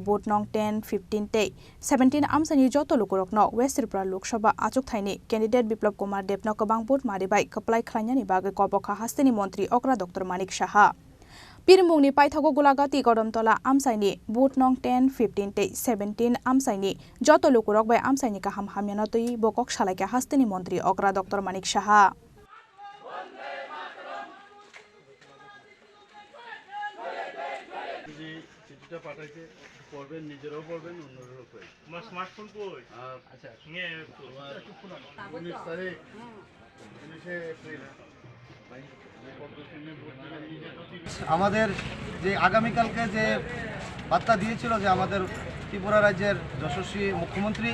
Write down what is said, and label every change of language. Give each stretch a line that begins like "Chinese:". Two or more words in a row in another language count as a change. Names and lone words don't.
Kok Borok: vote nong 10, 15, 17 Amchaini joto lukurokno West Tripura Loksaha Achuk Thaini candidate Biplab Kumar Depno kobang vote maribai kaplai khlainani bagai kobokha hasteni montri Okra Dr.Manik Saha Pirmung ni paithago Gulaghati Kodamtola Amchaini vote nong 10, 15, 17 Amchaini joto lukurok bai Amchaini kaham hamyanatoi bokok salaika hasteni montri Okra Dr.Manik Saha
Bangla: চিঠিটা পাঠাইতে পড়বেন নিজেরাও পড়বেন অন্যরাও পড়বেন আমার স্মার্টফোন কই আচ্ছা নিয়ে তোমার 19 তারিখ 19 এপ্রিল আমাদের যে আগামী কালকে যে বার্তা দিয়েছিল যে আমাদের ত্রিপুরা রাজ্যের যশস্বী মুখ্যমন্ত্রী